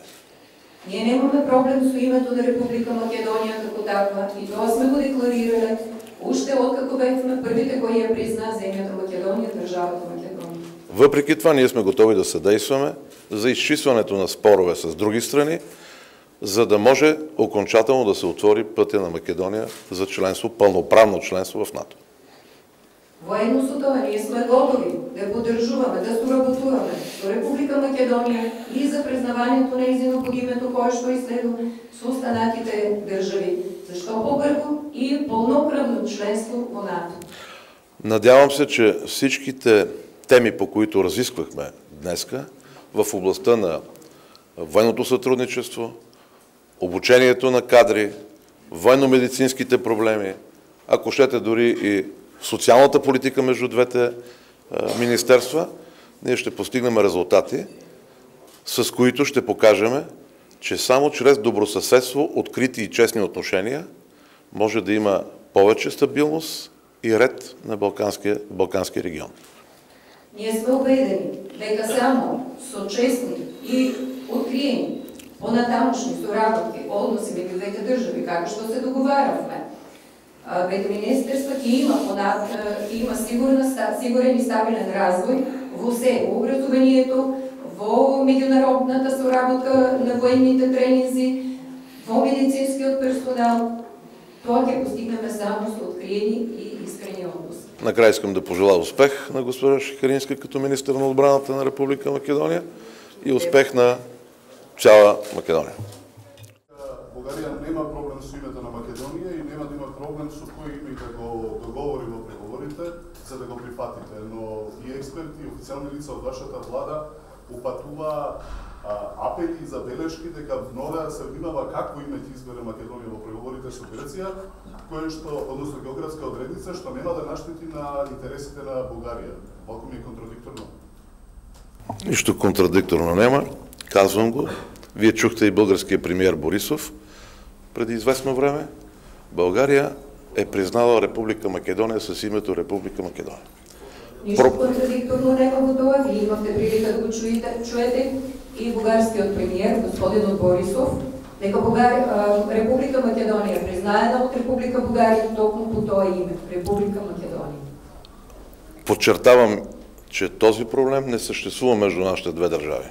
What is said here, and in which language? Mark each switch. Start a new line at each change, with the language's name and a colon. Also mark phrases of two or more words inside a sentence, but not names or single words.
Macedonian: Ние немаме проблем со името на Република Македонија како таква и тоа сме го декларирале уште откако бевме првите кои ја признаа земјата Македонија, државата Македонија.
Bulgarian: Въпреки това, ние сме готови да съдействаме за изчистването на спорове с други страни, за да може окончателно да се отвори пътя на Македония за членство, пълноправно членство в НАТО.
Macedonian: Воедно со тоа, ние сме готови да поддржуваме, да соработуваме со Република Македонија и за признавањето нејзино под името кое што и следува со останатите држави, зашто побрзо и пълноправно членство во НАТО.
Bulgarian: Надявам се, че всичките теми, по които разисквахме днеска, в областта на военното сътрудничество, обучението на кадри, военно-медицинските проблеми, ако щете дори и социалната политика между двете министерства, ние ще постигнем резултати, с които ще покажем, че само чрез добросъседство, открити и честни отношения може да има повече стабилност и ред на Балканския регион.
Macedonian: Ние сме убедени дека само со честни и откриени понатамошни соработки, односи меѓу двете држави, како што се договаравме, двете министерства ќе има сигурен и стабилен развој во се, во образованието, во меѓународната соработка на военните тренинзи, во медицинскиот персонал. Тоа ќе постигнеме само со откриени и искрени односи.
Bulgarian: Накрая искам да пожелая успех на госпожа Шекеринска като министър на отбраната на Република Македония и успех на цяла Македония.
Macedonian: България нема проблем со името на Македонија и нема да има проблем со кој име да го договори во преговорите, за да го прифатите. Но и експерти и официјални лица од вашата влада упатува апели и забелешки дека мора да се внимава какво име ќе избере Македонија во преговорите со Грција, кое што, односно географска одредница, што нема да наштети на интересите на Бугарија. Малку ми е контрадикторно.
Bulgarian: Нищо контрадикторно нема, казвам го. Вие чухте и българския премиер Борисов преди известно време. България е признала Република Македония с името Република Македония.
Macedonian: Нищо контрадикторно нема во тоа. Вие имавте прилика да го чуете и бугарскиот премиер, господинот Борисов, дека Република Македонија е признаена од Република Бугарија токму по тоа име, Република Македонија.
Bulgarian: Подчертавам, че този проблем не съществува между нашите две държави.